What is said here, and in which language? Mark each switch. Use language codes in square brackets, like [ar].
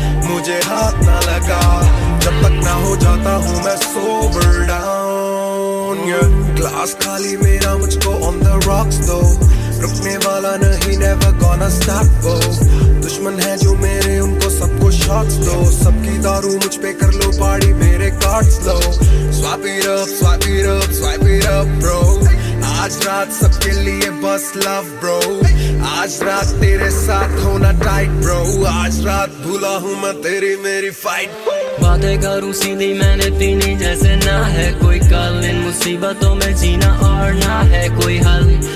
[hi] मुझे हाथ ना लगाओ जब तक ना हो जाता हूँ मैं [en] sober down [hi] ग्लास खाली मेरा मुझको [en] on the rocks [hi] दो रुकने वाला नहीं [en] never gonna stop, oh. [hi] दुश्मन है जो मेरे उनको सबको shots दो, सबकी दारू मुझ पे कर लो पार्टी मेरे cards low. [en] Swipe it up, swipe it up, swipe it up, bro. [hi] आज रात सबके लिए बस [en] love, bro. [hi] आज रात तेरे साथ होना [en] tight, bro. [hi] आज रात भूला हूँ मैं तेरी मेरी fight. बातें करूँ सीधी मैंने पीनी जैसे ना है कोई कल, इन मुसीबतों में जीना और ना है कोई हल.